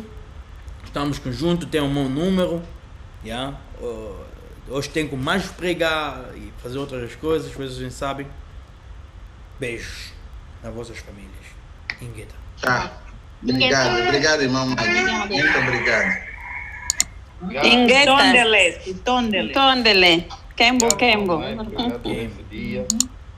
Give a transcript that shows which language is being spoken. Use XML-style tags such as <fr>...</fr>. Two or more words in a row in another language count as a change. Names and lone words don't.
<pt>Estamos juntos, tem um bom número. Hoje tenho mais pregar e fazer outras coisas, vocês não sabem. Beijos nas vossas famílias. Ingueta. Obrigado, irmão. Muito obrigado. Ingueta.</pt> <kg>Tondele. Tondele. Tondele. Kembo, Kembo.</kg> <pt>Obrigado por esse dia.</pt>